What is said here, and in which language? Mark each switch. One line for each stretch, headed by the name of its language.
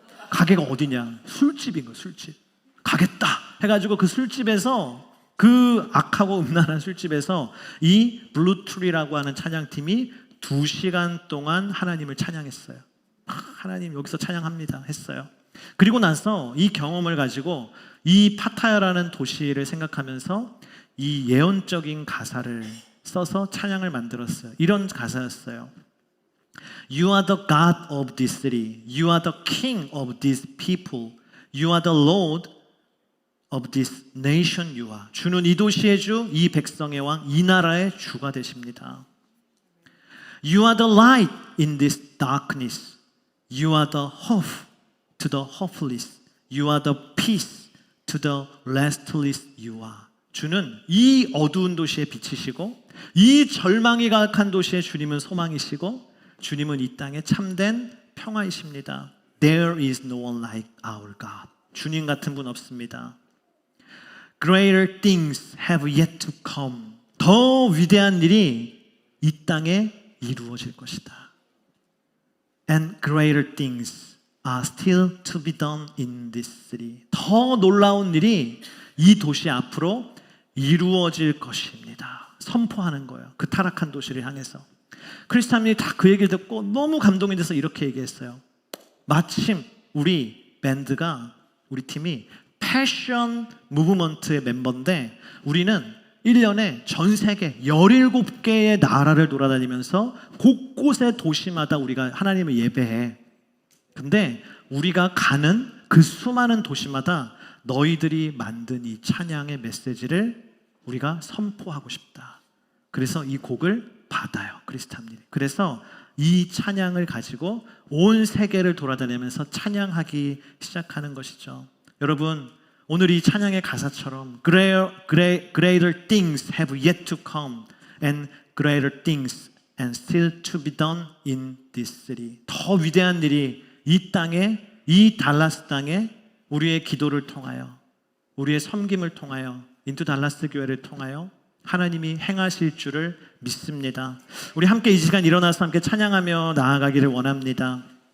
Korean: 가게가 어디냐? 술집인 거예요. 술집. 가겠다 해가지고 그 술집에서, 그 악하고 음란한 술집에서 이 블루트리라고 하는 찬양팀이 2시간 동안 하나님을 찬양했어요. 하나님 여기서 찬양합니다 했어요. 그리고 나서 이 경험을 가지고 이 파타야라는 도시를 생각하면서 이 예언적인 가사를 써서 찬양을 만들었어요. 이런 가사였어요.
English: You are the God of this city. You are the King of this people. You are the Lord of this nation. You are.
Korean: 주는 이 도시의 주, 이 백성의 왕, 이 나라의 주가 되십니다.
English: You are the light in this darkness. You are the hope to the hopeless. You are the peace to the restless. You are.
Korean: 주는 이 어두운 도시의 빛이시고, 이 절망이 가득한 도시의 주님은 소망이시고, 주님은 이 땅의 참된 평화이십니다.
English: There is no one like our God.
Korean: 주님 같은 분 없습니다.
English: Greater things have yet to come.
Korean: 더 위대한 일이 이 땅에 이루어질 것이다.
English: And greater things are still to be done in this city.
Korean: 더 놀라운 일이 이 도시 앞으로 이루어질 것입니다. 선포하는 거예요. 그 타락한 도시를 향해서. 크리스 탐린이 다 그 얘기를 듣고 너무 감동이 돼서 이렇게 얘기했어요. 마침 우리 밴드가, 우리 팀이 패션 무브먼트의 멤버인데, 우리는 1년에 전 세계 17개의 나라를 돌아다니면서 곳곳의 도시마다 우리가 하나님을 예배해. 근데 우리가 가는 그 수많은 도시마다 너희들이 만든 이 찬양의 메시지를 우리가 선포하고 싶다. 그래서 이 곡을 받아요, 크리스 탐린이. 그래서 이 찬양을 가지고 온 세계를 돌아다니면서 찬양하기 시작하는 것이죠. 여러분, 오늘 이 찬양의 가사처럼
English: Greater things have yet to come and greater things and still to be done in this city.
Korean: 더 위대한 일이 이 땅에, 이 달라스 땅에 우리의 기도를 통하여, 우리의 섬김을 통하여, 인투 달라스 교회를 통하여 하나님이 행하실 줄을 믿습니다. 우리 함께 이 시간 일어나서 함께 찬양하며 나아가기를 원합니다.